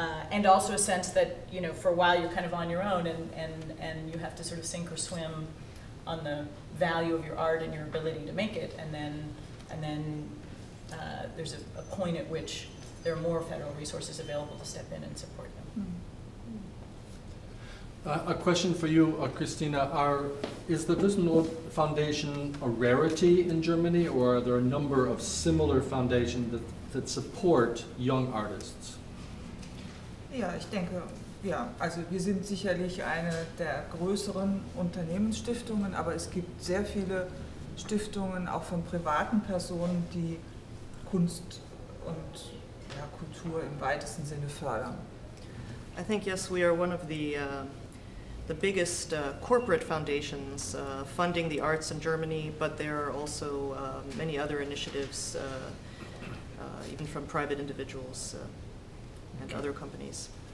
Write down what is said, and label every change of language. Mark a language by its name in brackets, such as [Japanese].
[English] And also a sense that, for a while you're kind of on your own and you have to sort of sink or swim on the value of your art and your ability to make it, and then there's a point at which there are more federal resources available to step in and support them. A question for you, Kristina. Is the Wüstenrot Foundation a rarity in Germany, or are there a number of similar foundations that support young artists? [German] Ja, ich denke, ja, also wir sind sicherlich eine der größeren Unternehmensstiftungen, aber es gibt sehr viele Stiftungen, auch von privaten Personen, die Kunst und Kultur im weitesten Sinne fördern. [English] I think, yes, we are one of the biggest corporate foundations funding the arts in Germany, but there are also many other initiatives, even from private individuals and other companies.